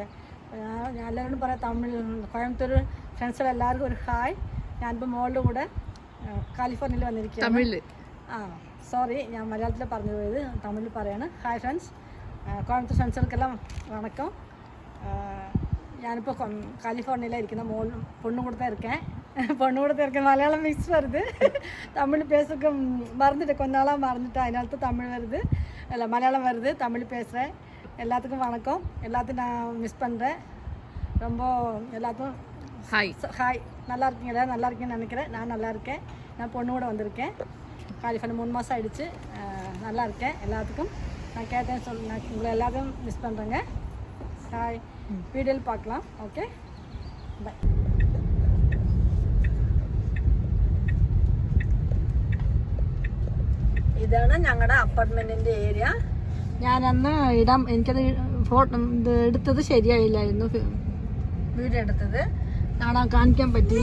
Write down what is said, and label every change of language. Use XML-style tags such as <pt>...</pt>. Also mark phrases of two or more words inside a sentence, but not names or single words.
<ml>ഞാൻ എല്ലാവരോടും പറയാം, കോയമ്പത്തൂർ ഫ്രണ്ട്സുകൾ എല്ലാവർക്കും ഒരു ഹായ്. ഞാനിപ്പോൾ മോളുടെ കൂടെ കാലിഫോർണിയയിൽ വന്നിരിക്കുകയാണ്. സോറി, ഞാൻ മലയാളത്തിൽ പറഞ്ഞു പോയത്, തമിഴിൽ പറയാണ്.</ml> <en>hi friends,</en> <ml>കോയമ്പത്തൂർ ഫ്രണ്ട്സുകൾക്കെല്ലാം വണക്കം. ഞാനിപ്പോൾ കാലിഫോർണിയയിലാണ് ഇരിക്കുന്ന.</ml> <ta>பொண்ணு கூட தான் இருக்கேன். மலையாளம் மிக்ஸ் வருது, தமிழ் பேசுறதுக்கு மறந்துட்டு கொஞ்ச நாளாக மறந்துட்டேன். அதனால தமிழ் வருது, இல்லை மலையாளம் வருது, தமிழ் பேசுகிறேன். எல்லாத்துக்கும் வணக்கம். எல்லாத்தையும் நான் மிஸ் பண்ணுறேன் ரொம்ப. எல்லாத்துக்கும் ஹாய். நல்லா இருக்கீங்களா? நல்லா இருக்கேன்னு நினைக்கிறேன். நான் நல்லா இருக்கேன். நான் பொண்ணு கூட வந்திருக்கேன். காலிஃபோர்னியா 3 மாதம் ஆகிடுச்சு. நல்லா இருக்கேன். எல்லாத்துக்கும் நான் கேட்டேன் நான் உங்களை எல்லாத்தையும் மிஸ் பண்ணுறேங்க. ஹாய். வீடியோவில் பார்க்கலாம்.</ta> <en>okay, bye.</en> <ml>ഇതാണ് ഞങ്ങളുടെ അപ്പാർട്ട്മെൻറ്റിൻ്റെ ഏരിയ. ഞാനന്ന് എനിക്കത് ഇത് എടുത്തത് ശരിയായില്ലായിരുന്നു, വീഡിയോ എടുത്തത് കാണിക്കാൻ പറ്റിയില്ല.</ml>